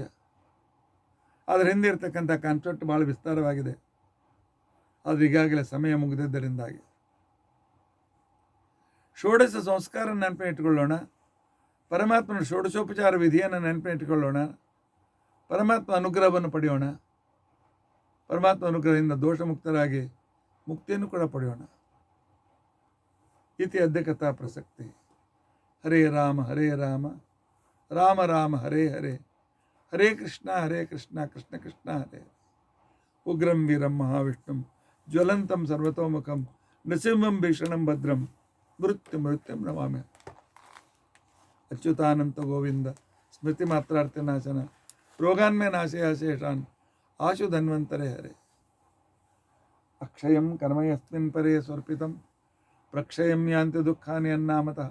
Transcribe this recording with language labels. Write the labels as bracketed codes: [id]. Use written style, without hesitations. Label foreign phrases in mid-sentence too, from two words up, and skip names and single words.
[kn] ಅದರ ಹಿಂದೆ ಇರ್ತಕ್ಕಂಥ ಕಾನ್ಸೆಪ್ಟ್ ಭಾಳ ವಿಸ್ತಾರವಾಗಿದೆ, ಆದರೆ ಈಗಾಗಲೇ ಸಮಯ ಮುಗಿದಿದ್ದರಿಂದಾಗಿ ಷೋಡಶ ಸಂಸ್ಕಾರ ನೆನಪಿನ ಇಟ್ಕೊಳ್ಳೋಣ, ಪರಮಾತ್ಮನ ಷೋಡಶೋಪಚಾರ ವಿಧಿಯನ್ನು ನೆನಪಿನ ಇಟ್ಕೊಳ್ಳೋಣ, ಪರಮಾತ್ಮ ಅನುಗ್ರಹವನ್ನು ಪಡೆಯೋಣ, ಪರಮಾತ್ಮ ಅನುಗ್ರಹದಿಂದ ದೋಷ ಮುಕ್ತರಾಗಿ ಮುಕ್ತಿಯನ್ನು ಕೂಡ ಪಡೆಯೋಣ. [sa] ಇತಿ ಅದ್ಯ ಕಥಾ ಪ್ರಸಕ್ತಿ. ಹರೇ ರಾಮ ಹರೇ ರಾಮ, ರಾಮ ರಾಮ ಹರೇ ಹರೇ, ಹರೇ ಕೃಷ್ಣ ಕೃಷ್ಣ ಕೃಷ್ಣ ಹರೇ. ಉಗ್ರಂ ವೀರಂ ಮಹಾವಿಷ್ಣುಂ ಜ್ವಲಂತಂ ಸರ್ವತೋಮುಖಂ ನೃಸಿಂಹಂ ಭೀಷಣಂ ಭದ್ರಂ ಮೃತ್ಯುಂ ನಮಾಮಿ. ಅಚ್ಯುತಾನಂತ ಗೋವಿಂದ ಸ್ಮೃತಿ ಮಾತ್ರಾರ್ಥ ನಾಶನ, ರೋಗಾನ್ಮೇ ನಾಶಯ ಶೇಷಾನ್ ಆಶು ಧನ್ವಂತರೇ ಹರೇ. ಅಕ್ಷಯಂ ಕರ್ಮಯಸ್ಮಿನ್ ಪರೇ ಸ್ವರ್ಪಿತಂ ಪ್ರಕ್ಷಯಂ ಯಾಂತಿ ದುಃಖಾನಿ ಅನ್ನಾಮತಃ.